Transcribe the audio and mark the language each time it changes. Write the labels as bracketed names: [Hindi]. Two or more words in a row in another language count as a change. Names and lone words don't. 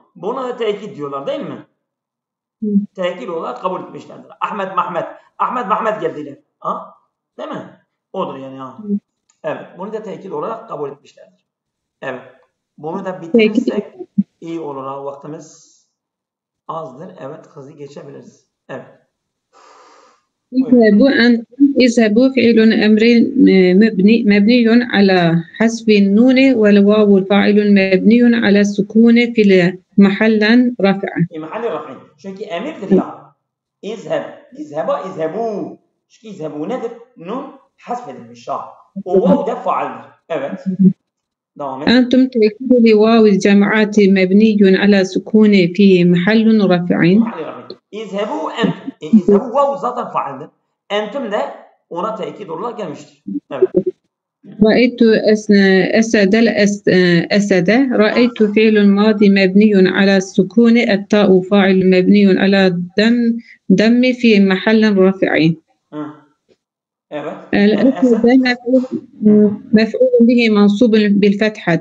[Turkish] Buna da tekit diyorlar değil mi? Tekit olarak kabul etmişlerdir. Ahmet, Mahmet geldiler. Değil mi? Odur yani. Evet. Bunu da tekit olarak kabul etmişlerdir. Evet. Bunu da bitirirsek iyi olur. Vaktimiz azdır. Evet. Hızlı geçebiliriz. Evet. [Arabic] اذهبوا فعل أمر مبني على حذف النون والواو فاعل مبني على السكون في محلا رفعا. محل رفع. [Turkish] Çünkü emirdir ya. İzhebu. Çünkü izhebu nedir? Nun hasfedilmiş. O vav da faaldir. Evet. Devam et. [Arabic] أنتم تأكيد لواو الجماعة مبني على سكون في محل رفع. اذهبوا أنتم. [Turkish] İzhebu vav zaten faaldir. Entum de ona tekit olarak gelmiştir. Evet. [Arabic] رأيت أسد الأسد. رأيت فعل ماضي مبني على السكون التاء فاعل مبني على دم في محل رفع. Evet. الأسد مفعول به منصوب بالفتحة.